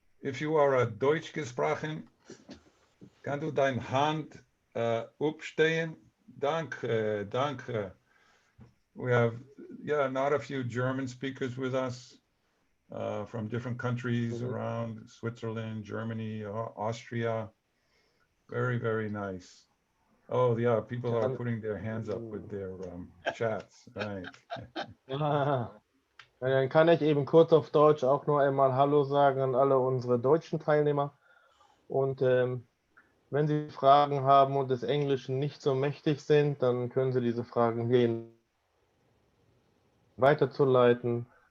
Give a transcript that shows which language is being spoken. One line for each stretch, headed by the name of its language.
English: If you are a
German: Deutsch gesprochen, kann du deine Hand aufstehen? Danke, danke.
English: We have, not a few German speakers with us from different countries around Switzerland, Germany, Austria. Very, very nice. Oh, yeah, people are putting their hands up with their chats, right.
German: Dann kann ich eben kurz auf Deutsch auch nur einmal Hallo sagen an alle unsere deutschen Teilnehmer. Und wenn Sie Fragen haben und des Englischen nicht so mächtig sind, dann können Sie diese Fragen hier weiterzuleiten.